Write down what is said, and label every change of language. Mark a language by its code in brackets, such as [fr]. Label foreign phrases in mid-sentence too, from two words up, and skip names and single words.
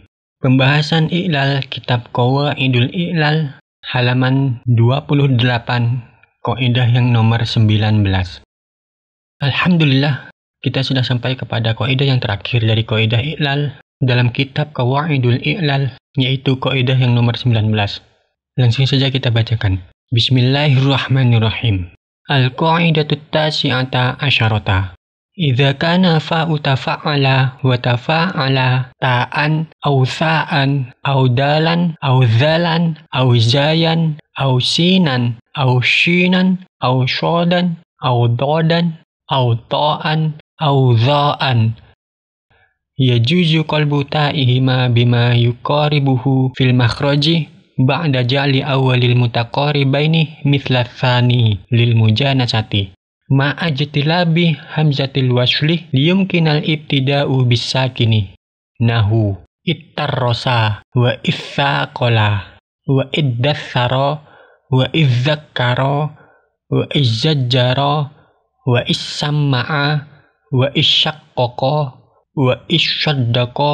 [id] Pembahasan I'lal Kitab Qawaidul I'lal halaman 28, kaidah yang nomor 19. Alhamdulillah, kita sudah sampai kepada kaidah yang terakhir dari kaidah I'lal dalam kitab Qawaidul I'lal, yaitu kaidah yang nomor 19. Langsung saja kita bacakan. [ar] بسم الله الرحمن الرحيم. القاعدة التاسعة عشرة. إذا كان فاء تفعل وتفاعل تاء أو ثاء أو دالا أو ذالا أو زايا أو سينا أو شينا أو صادا أو ضادا أو طاء أو ظاء. يجوز قلب تائهما بما يقاربه في المخرج بعد جعل أول المتقاربين مثل الثاني للمجانسة مع اجتلاب همزة الوصل ليمكن الابتداء بالساكن نحو اطّرس واثّاقل وادّثّر و واذّكّر وازّجر واسّمّع واشّقّق واشّدّق